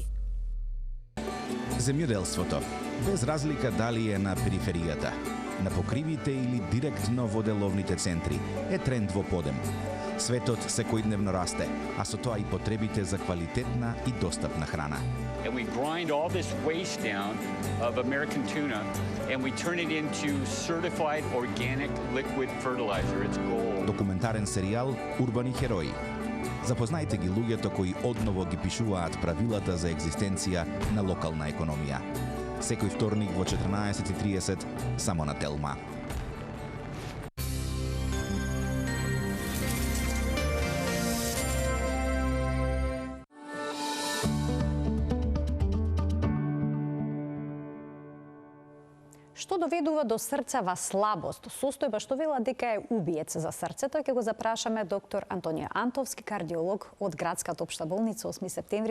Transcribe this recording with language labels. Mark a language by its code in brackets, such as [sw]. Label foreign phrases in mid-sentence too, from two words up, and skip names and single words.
[mk] Земјоделството, без разлика дали е на периферијата, на покривите или директно во деловните центри, е тренд во подем. Светот секојдневно расте, а со тоа и потребите за квалитетна и достапна храна. [en] And we grind all this waste down of American tuna and we turn it into certified organic liquid fertilizer. It's gold. [mk] Документарен серијал Урбани херои. Запознајте ги луѓето кои одново ги пишуваат правилата за екзистенција на локална економија. Секој вторник во 14:30 само на Телма. Што доведува до срцева слабост, состојба што вела дека е убиец за срцето, ќе го запрашаме доктор Антонио Антовски, кардиолог од Градската општа болница 8 септември.